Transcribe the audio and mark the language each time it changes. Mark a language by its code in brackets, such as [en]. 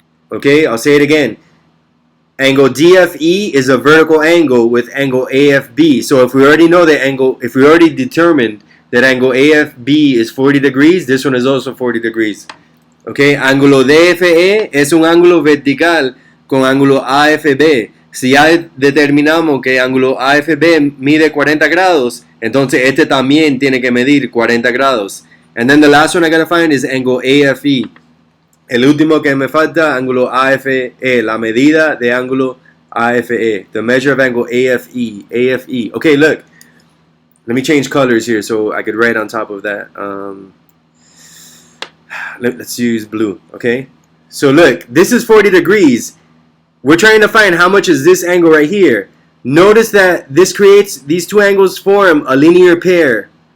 [en] Okay, I'll say it again. Angle DFE is a vertical angle with angle AFB. So if we already know that angle, if we already determined that angle AFB is 40 degrees, this one is also 40 degrees. [es] ¿Ok? Ángulo DFE es un ángulo vertical con ángulo AFB. Si ya determinamos que ángulo AFB mide 40 grados, entonces este también tiene que medir 40 grados. [en] And then the last one I gotta find is angle AFE. [es] El último que me falta, ángulo AFE, la medida de ángulo AFE. [en] The measure of angle AFE. AFE. Okay, look. Let me change colors here so I could write on top of that. Let's use blue, okay? So look, this is 40 degrees. We're trying to find how much is this angle right here. Notice that this creates, these two angles form a linear pair.